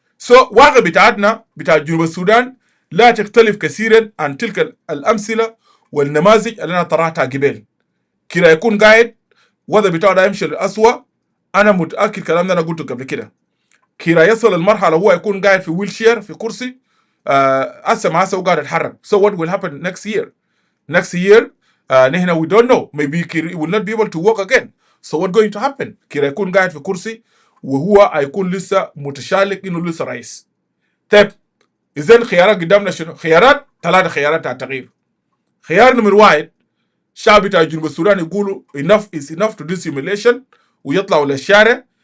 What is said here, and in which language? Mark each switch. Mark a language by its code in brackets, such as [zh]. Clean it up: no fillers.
[ar] واقع بتاعتنا بتاع جنوب السودان لا تختلف كثيرا عن تلك الامثله والنماذج اللي انا طرحتها قبل. كيرا يكون قاعد وضع بتاعه ده يمشي للأسوأ، انا متاكد كلام ده انا قلته قبل كده. كيرا يصل المرحله هو يكون قاعد في ويل شير في كرسي هسه ما هسه وقاعد يتحرك. [en] So what will happen next year? Next year [ar] نحن [en] we don't know, maybe Kir will not be able to walk again. So what going to happen? [ar] كيرا يكون قاعد في كرسي وهو هيكون لسه متشالك انه لسه رئيس. طيب اذا خيارات قدامنا شنو؟ خيارات 3 خيارات على التغيير. خيار نمر 1 الشعب بتاع جنوب السودان يقولوا [en] enough is enough to this humiliation [ar] ويطلعوا للشارع.